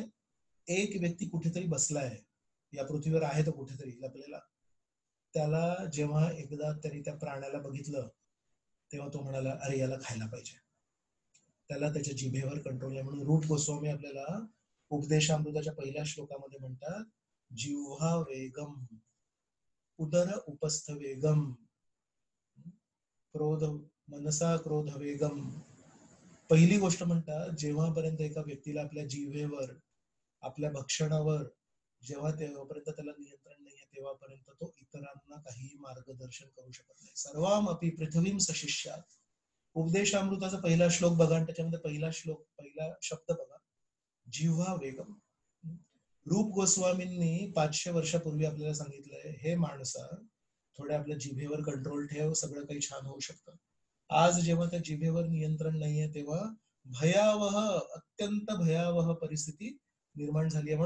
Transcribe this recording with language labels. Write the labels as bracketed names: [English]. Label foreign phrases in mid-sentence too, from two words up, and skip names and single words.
[Marathi] एक व्यक्ती कुठेतरी बसलाय, या पृथ्वीवर आहे तो कुठेतरी लपलेला, त्याला जेव्हा एकदा तरी त्या प्राण्याला बघितलं तेव्हा तो म्हणाला, अरे याला खायला पाहिजे. त्याला त्याच्या जिभेवर कंट्रोल आहे. म्हणून रूप गोस्वामी आपल्याला उपदेशामृताच्या पहिल्या श्लोकामध्ये म्हणतात, [Sanskrit] जिव्हा वेगम उदर उपस्थ वेगम क्रोध मनसा क्रोध वेगम. [Marathi] पहिली गोष्ट म्हणतात, जेव्हापर्यंत एका व्यक्तीला आपल्या जिव्हेवर, आपल्या भक्षणावर जेव्हापर्यंत त्याला नियंत्रण नाहीये, तेव्हापर्यंत तो इतरांना काही मार्गदर्शन करू शकत नाही. [Sanskrit] सर्वाम अपि पृथ्वीम सशिष्यात. [Marathi] उपदेशामृताचा पहिला श्लोक बघा आणि त्याच्यामध्ये पहिला शब्द बघा, [Sanskrit] जिव्हा वेगम. [Marathi] रूप गोस्वामींनी 500 वर्षापूर्वी आपल्याला सांगितलंय, हे माणसा थोडे आपल्या जिभेवर कंट्रोल ठेव, सगळं काही छान होऊ शकतं. आज जेव्हा त्या जिभेवर नियंत्रण नाहीये तेव्हा भयावह, अत्यंत भयावह परिस्थिती निर्माण झाली आहे.